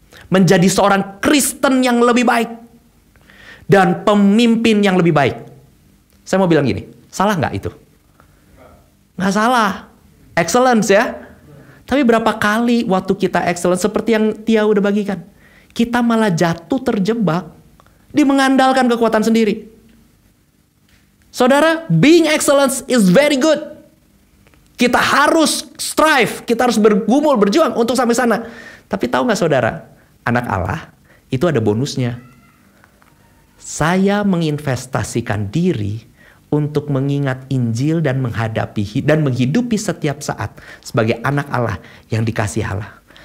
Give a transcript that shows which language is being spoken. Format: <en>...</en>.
<id>Menjadi seorang Kristen yang lebih baik. Dan pemimpin yang lebih baik. Saya mau bilang gini, salah nggak itu? Nggak salah. Excellence ya. Tapi berapa kali waktu kita excellence seperti yang Tia udah bagikan. Kita malah jatuh terjebak. Di mengandalkan kekuatan sendiri.</id> <en>Saudara, being excellence is very good.</en> <id>Kita harus strive, kita harus bergumul, berjuang untuk sampai sana. Tapi tahu nggak saudara, anak Allah itu ada bonusnya. Saya menginvestasikan diri untuk mengingat Injil dan menghadapi dan menghidupi setiap saat sebagai anak Allah yang dikasihi Allah.</id>